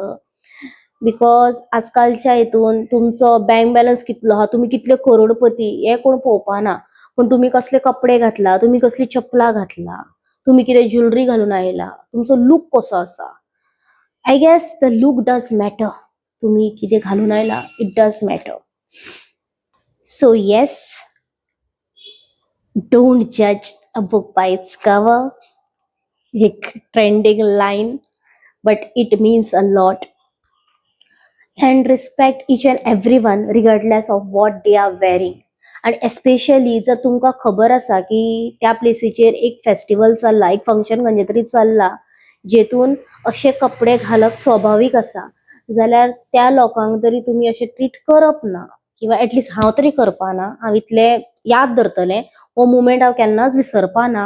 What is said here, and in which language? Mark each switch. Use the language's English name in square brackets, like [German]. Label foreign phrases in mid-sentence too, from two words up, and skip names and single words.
[Konkani] बिकॉज आजकालच्या हितून तुमचो [English] bank balance [Konkani] कितलो आहा, तुमी कितले करोडपती, हें कोण पळोवपाना. पूण तुमी कसले कपडे घातला, तुमी कसली चपलां घातला, तुमी कितें ज्वेलरी घालून आयला, तुमचो लूक कसो आसा. [English] I guess the look does matter. [Konkani] तुमी कितें घालून आयला, [English] it does matter. so yes, don't judge a book by its cover. एक trending line, but it means a lot. And respect each and everyone regardless of what they are wearing. And especially [Konkani] जर तुमकां खबर आसा की त्या प्लेसीचेर एक फेस्टिवल चल्ला, एक फंक्शन खंयचे तरी चल्ला, जेतून अशे कपडे घालप स्वाभाविक आसा, जाल्यार त्या लोकांक तरी तुमी अशें ट्रीट करप ना, किंवा एटलिस्ट हांव तरी करपाना. हांव इतलें याद धरतलें, हो मुमेंट हांव केन्नाच विसरपाना.